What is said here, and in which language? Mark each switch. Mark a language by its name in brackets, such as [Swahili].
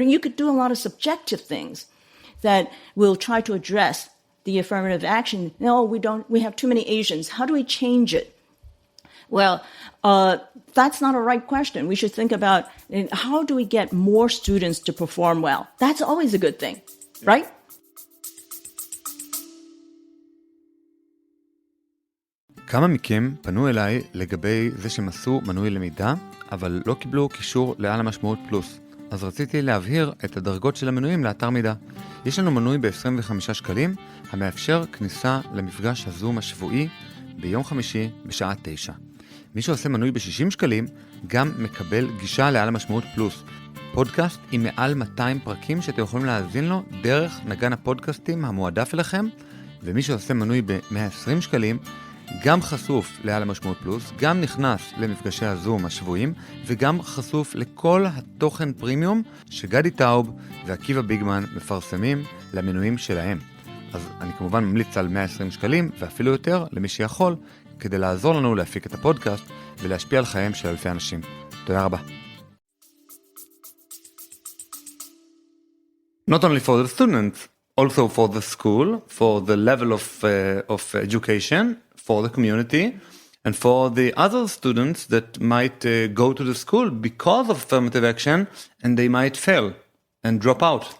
[English] You could do a lot of subjective things that will try to address the affirmative action. No, we have too many Asians. How do we change it? Well, that's not a right question. We should think about how do we get more students to perform well? That's always a good thing, right? [Hebrew] כמה מכם פנו אליי לגבי זה שהם עשו מנוי למידע, אבל לא קיבלו קישור לעל המשמעות פלוס. אז רציתי להבהיר את הדרגות של המנויים לאתר מידע. יש לנו מנוי ב-25 שקלים, המאפשר כניסה למפגש הזום השבועי ביום חמישי בשעה 9. מי שעושה מנוי ב-60 שקלים גם מקבל גישה לעל המשמעות פלוס. פודקאסט עם מעל 200 פרקים שאתם יכולים להאזין לו דרך נגן הפודקאסטים המועדף אליכם, ומי שעושה מנוי ב-120 שקלים גם חשוף לעל המשמעות פלוס, גם נכנס למפגשי הזום השבועים, וגם חשוף לכל התוכן פרימיום שגדי טאוב ועקיבא ביגמן מפרסמים למנויים שלהם. אז אני כמובן ממליץ על 120 שקלים ואפילו יותר למי שיכול, כדי לעזור לנו להפיק את הפודקאסט ולהשפיע על חייהם של אלפי אנשים. תודה רבה. [English] Not only for the students, also for the school, for the level of education, for the community, and for the other students that might go to the school because of affirmative action, and they might fail and drop out.